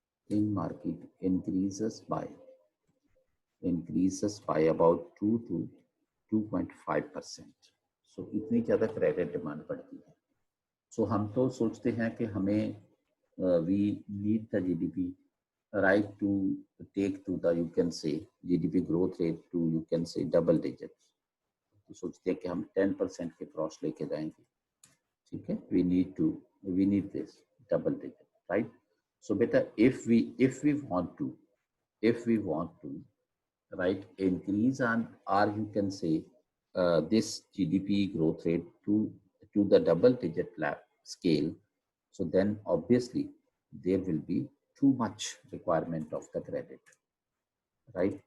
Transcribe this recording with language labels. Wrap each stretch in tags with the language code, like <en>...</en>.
<en>in market increases by about 2 to 2.5%.</en> <hi>सो इतनी ज़्यादा credit demand पड़ती है। सो हम तो सोचते हैं कि हमें</hi> <en>We need the GDP right to take to the, you can say, GDP growth rate to, you can say, double digits।</en> <hi>तो सोचते हैं कि हम 10% के क्रॉस लेके जाएंगे, ठीक है।</hi> <en>we need this double digit, right? So बेटा if we want to right increase on, or you can say this GDP growth rate to the double digit scale, so then obviously there will be too much requirement of the credit, right?</en>